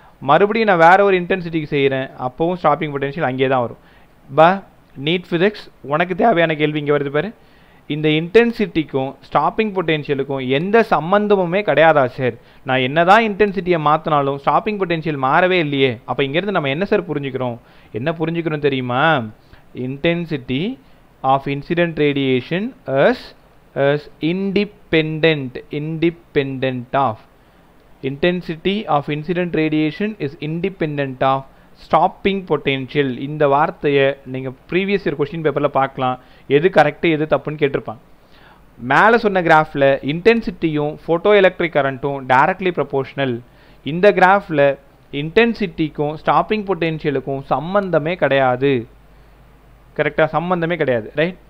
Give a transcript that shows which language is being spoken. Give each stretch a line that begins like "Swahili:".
Tamil: மறுபடியும் நான் வேறு ஒரு இன்டென்சிட்டிக்கு செய்கிறேன், அப்போவும் ஸ்டாப்பிங் பொட்டென்ஷியல் அங்கே தான் வரும். நீட் ஃபிசிக்ஸ், உனக்கு தேவையான கேள்வி இங்கே வருது பாரு. இந்த இன்டென்சிட்டிக்கும் ஸ்டாப்பிங் பொட்டென்ஷியலுக்கும் எந்த சம்மந்தமுமே கிடையாதா சார்? நான் என்ன தான் இன்டென்சிட்டியை மாற்றினாலும் ஸ்டாப்பிங் பொட்டென்ஷியல் மாறவே இல்லையே. அப்போ இங்கேருந்து நம்ம என்ன சார் புரிஞ்சுக்கிறோம்? என்ன புரிஞ்சுக்கிறோம் தெரியுமா? Intensity of incident radiation
English: as independent of intensity of incident radiation is independent of stopping potential.
Tamil: இந்த வார்த்தையை நீங்கள் ப்ரீவியஸ் இயர் கொஸ்டின் பேப்பரில் பார்க்கலாம், எது கரெக்டு எது தப்புன்னு கேட்டிருப்பாங்க. மேலே சொன்ன கிராஃபில் இன்டென்சிட்டியும் ஃபோட்டோ எலக்ட்ரிக் கரண்ட்டும் டைரக்ட்லி ப்ரொபோர்ஷனல். இந்த கிராஃபில் இன்டென்சிட்டிக்கும் ஸ்டாப்பிங் பொட்டென்ஷியலுக்கும் சம்பந்தமே கிடையாது. கரெக்டாக? சம்மந்தமே கிடையாது. ரைட்?